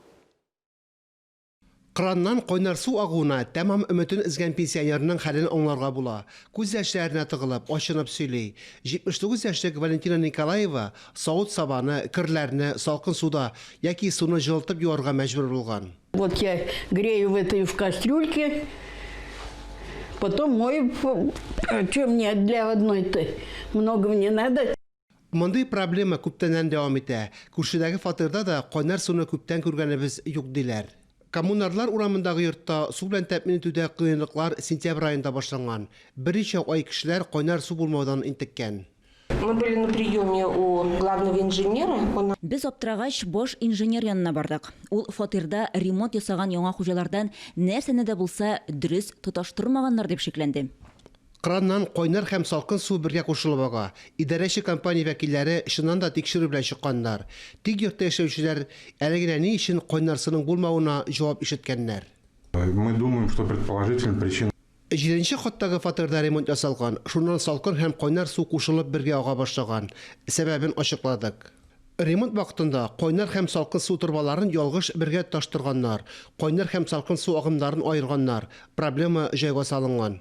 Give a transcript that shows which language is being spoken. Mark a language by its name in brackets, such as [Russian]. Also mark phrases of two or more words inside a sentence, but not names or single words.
[Tatar] Краннан кайнар су агуына тәмам өметен изгән пенсионерның хәлен аңларга була. Күз яшьләренә тыгылып, ачынып сөйли. 79 яшьлек Валентина Николаева савыт сабаны, кирләрне салкын суда яки суны җылытып юарга мәҗбүр булган. [Russian] Вот я грею в кастрюльке, потом мою. Что мне для одной-то? Много мне надо. [Tatar] Мондый проблема күптәннән дәвам итә. Күршедәге фатирда да кайнар суны күптән күргәнебез юк диләр. Коммунарлар урамындагы йортта су белән тәэмин итүдә кыенлыклар сентябрь айында башланган. Берничә ай кешеләр кайнар су булмаудан интеккән. [Russian] Мы были на приеме у главного инженера. [Tatar] Без аптырагач бош инженер янына бардык. Ул фатирда ремонт ясаган яңа хуҗалардан нәрсәне дә булса дөрес тоташтырмаганнар дип шикләнде. Краннан кайнар һәм салкын су бергә кушылып ага. Идарәче компания вәкилләре шуннан да тикшерү белән чыкканнар. Тик йортта яшәүчеләр әле генә ни өчен кайнар суның булмавына җавап ишеткәннәр. [Russian] Мы думаем, что предположительная причина. [Tatar] 7-нче каттагы фатирда ремонт ясалган. Шуннан салкын һәм кайнар су кушылып бергә ага башлаган. Сәбәбен ачыкладык. Ремонт вакытында кайнар һәм салкын су турбаларын ялгыш бергә таштырганнар. Кайнар һәм салкын су агымнарын аерганнар. Проблема җайга салынган.